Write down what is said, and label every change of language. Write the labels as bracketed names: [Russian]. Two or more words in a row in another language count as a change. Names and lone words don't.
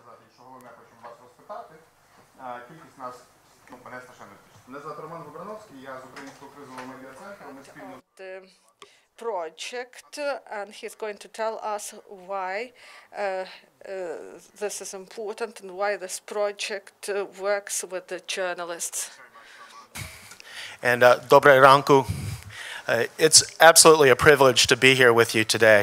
[Ukrainian] що головне хочемо вас розпитати. Кількість нас, мене страшенно тішить. Мене звати Роман Вибрановський, я з Українського кризового медіа-центру. Ми спільно [English] project, and he's going to tell us why this is important and why this project works with the journalists. And [Ukrainian] Добре ранку, [English] it's absolutely a privilege to be here with you today.